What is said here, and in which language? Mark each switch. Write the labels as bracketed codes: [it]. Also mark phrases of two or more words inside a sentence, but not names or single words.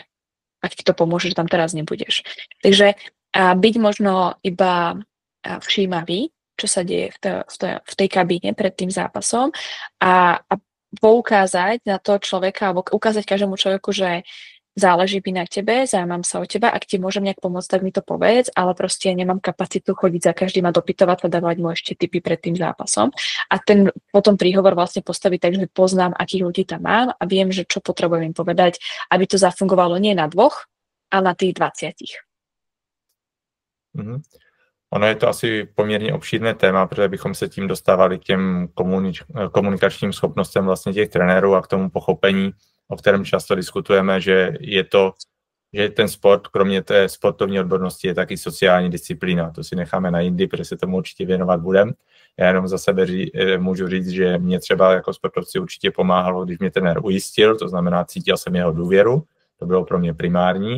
[sk] Ak ti to pomôže, že tam teraz nebudeš. Takže byť možno iba všímavý, čo sa deje v tej kabíne pred tým zápasom a poukázať na to človeka, alebo ukázať každému človeku, že záleží mi na tebe, zaujímam sa o teba, ak ti môžem nejak pomôcť, tak mi to povedz, ale proste nemám kapacitu chodiť za každým a dopytovať a dávať mu ešte tipy pred tým zápasom. A ten potom príhovor vlastne postaví tak, že poznám, akých ľudí tam mám a viem, že čo potrebujem im povedať, aby to zafungovalo nie na 2, ale na tých 20. [cs] Ono je to asi poměrně obšírné téma, protože bychom se tím dostávali k těm komunikačním schopnostem vlastně těch trenérů a k tomu pochopení, o kterém často diskutujeme, že ten sport, kromě té sportovní odbornosti, je taky sociální disciplína. To si necháme na jindy, protože se tomu určitě věnovat budem. Já jenom za sebe můžu říct, že mě třeba jako sportovci určitě pomáhalo, když mě trenér ujistil, to znamená, cítil jsem jeho důvěru, to bylo pro mě primární.